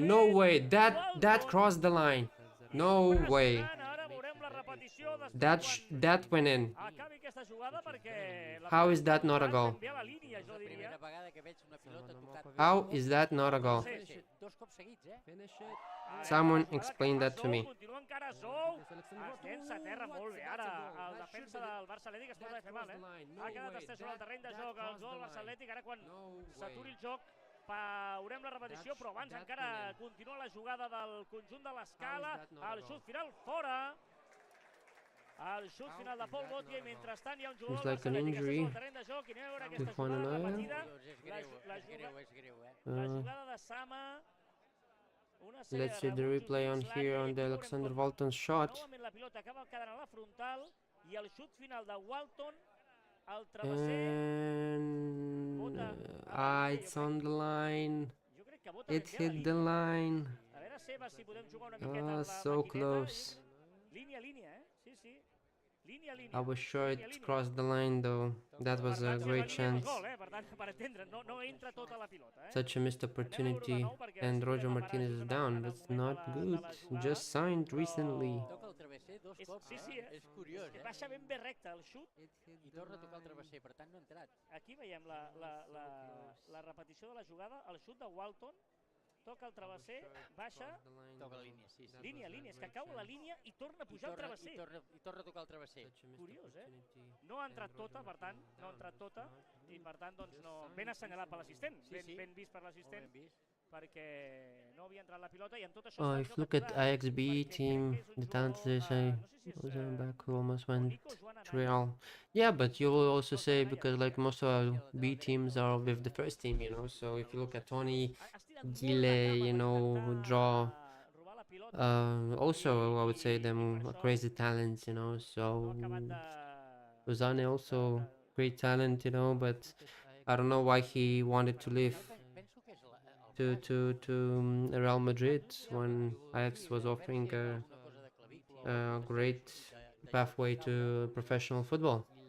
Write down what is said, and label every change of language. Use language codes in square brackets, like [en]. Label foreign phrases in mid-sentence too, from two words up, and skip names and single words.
[en] No way. That crossed the line. No way. That went in. How is that not a goal? How is that not a goal? Someone explain that to me. [ca] Llença a terra molt bé ara. El defensa del Barça Atlètic es posa de fer mal, Ha quedat estès sobre el terreny de joc el gol Barça Atlètic. Ara quan s'aturi el joc veurem la repetició, però abans encara continua la jugada del conjunt de l'Escala. El xut final fora. El xut final de Pol Botia i mentrestant hi ha un jugador del Barça Atlètic que està sobre el terreny de joc i anem a veure aquesta jugada repetida. La jugada de Sama. [en] Let's see the replay on here on the Alexander Walton shot. [ca] Novament la pilota acaba quedant a la frontal i el xut final de Walton al travesser. [en] And it's on the line. It hit the line. [ca] A veure, Seba, si podem jugar una miqueta amb la [en] so close. [ca] Línia a línia, Sí, sí. Línia a línia. [en] I was sure it crossed the line though. That was a great chance. [ca] Per tant, per entendre, no entra tota la pilota, [en] Such a missed opportunity, and Roger Martinez is down. That's not good. Just signed recently. [ca] Sí, sí, és curiós, Baixa ben bé recte el xut i torna a tocar el travesser, per tant no ha entrat. Aquí veiem la repetició de la jugada, el xut de Walton, toca el travesser, baixa, toca la línia, sí. Línia, és que cau a la línia i torna a pujar al travesser. I torna a tocar el travesser. Curiós, No ha entrat tota, per tant, i per tant, doncs, ben assenyalat per l'assistent, ben vist per l'assistent, perquè no havia entrat la pilota i en tot això... [en] If you look at IXB team, the talent I was back who almost went to Real. Yeah, but you will also say, because like most of our B teams are with the first team, so if you look at Tony, Gile, Draw, also I would say them crazy talents, so Uzane also great talent, but I don't know why he wanted to leave to Real Madrid when Ajax was offering a great pathway to professional football.